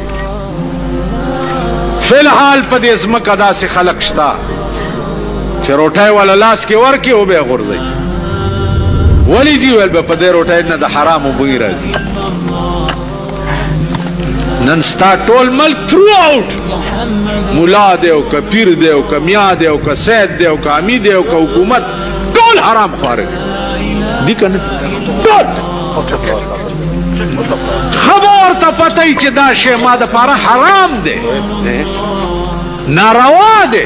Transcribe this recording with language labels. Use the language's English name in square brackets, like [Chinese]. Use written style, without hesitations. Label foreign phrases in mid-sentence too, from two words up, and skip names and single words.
[Pashto] فی الحال په دې ځمکه داسې خلق شته چې روټۍ والا لاس کې ورکې او بیا غورځوي. ولی جی ویل به په دې روټۍ نه د حرامو بوی راځي. نن ستا ټول ملک تھرو آؤٹ، مولا دی او که پیر دی او که میا دی او که سید دی او که امی دی او که حکومت، ټول حرام خواره دي که نه؟ ټول خبر ته پته چې دا شی ما د پاره حرام دی، ناروا دی.